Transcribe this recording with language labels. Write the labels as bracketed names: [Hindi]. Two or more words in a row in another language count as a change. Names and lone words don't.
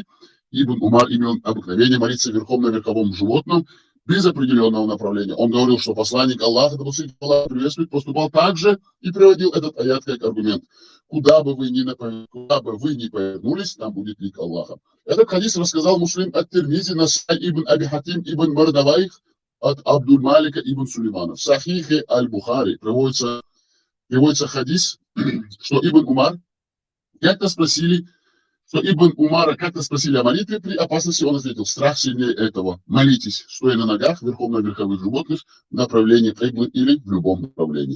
[Russian] Ибн Умар имел обыкновение молиться верхом на верховом животном без определенного направления. Он говорил, что посланник Аллаха, да благословит его Аллах и приветствует, поступал так же и приводил этот аят как аргумент. Куда бы вы ни повернулись, там будет лик Аллаха. Этот хадис рассказал Муслим ат-Тирмизи, Насай ибн Аби Хатим ибн Мардавайх от Абдуль-Малика ибн Сулеймана. В Сахихе Аль-Бухари приводится хадис, что Ибн Умара как-то спросили о молитве при опасности. Он ответил, страх сильнее этого. Молитесь, стоя на ногах, верхом на верховых животных, в направлении киблы или в любом направлении.